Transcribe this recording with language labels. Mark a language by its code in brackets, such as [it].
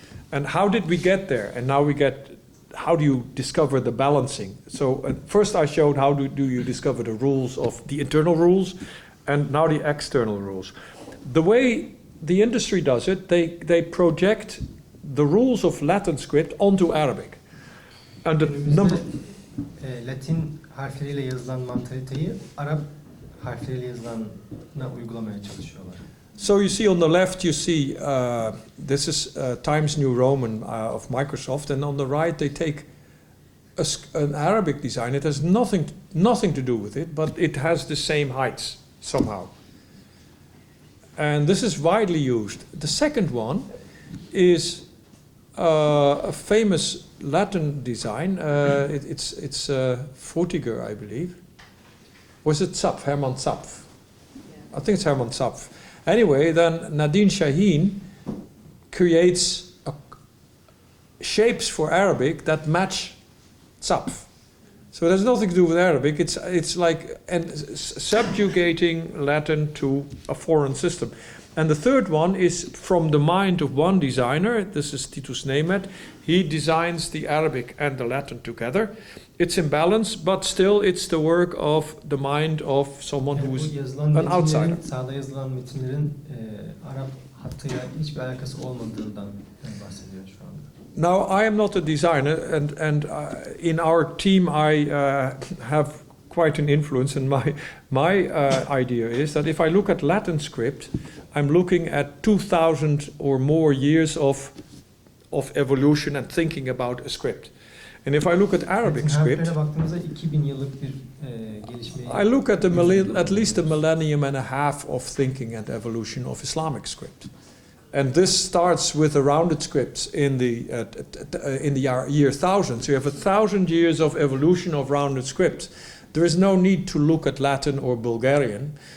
[en] And how did we get there? And now we get, how do you discover the balancing? So first I showed how do you discover the rules of the internal rules, and now the external rules. The way the industry does it, they project the rules of Latin script onto Arabic. And the number... [tr] Latin harfleriyle yazılan mantaliteyi Arap harfleriyle yazılana uygulamaya çalışıyorlar. [en] So you see on the left, you see this is Times New Roman of Microsoft, and on the right they take an Arabic design. It has nothing to do with it, but it has the same heights somehow. And this is widely used. The second one is a famous Latin design. It's Frutiger, I believe. Was it Zapf? Hermann Zapf. I think it's Hermann Zapf. Anyway, then Nadine Shaheen creates shapes for Arabic that match Zapf. So it has nothing to do with Arabic. It's like subjugating Latin to a foreign system. And the third one is from the mind of one designer. This is Titus Nemet. He designs the Arabic and the Latin together. It's in balance, but still it's the work of the mind of someone who is an outsider. [tr] Sağda yazılan metinlerin Arap hattıyla hiçbir alakası olmadığından bahsediyor şu anda. [en] Now, I am not a designer, and in our team I have quite an influence, and my idea is that if I look at Latin script, I'm looking at 2,000 or more years of evolution and thinking about a script. And if I look at Arabic script, [tr] baktığımızda 2000 yıllık bir gelişmeyi [en] I look at at least a millennium and a half of thinking and evolution of Islamic script. And this starts with the rounded scripts in the year 1000. So you have 1,000 years of evolution of rounded scripts. There is no need to look at Latin or Bulgarian.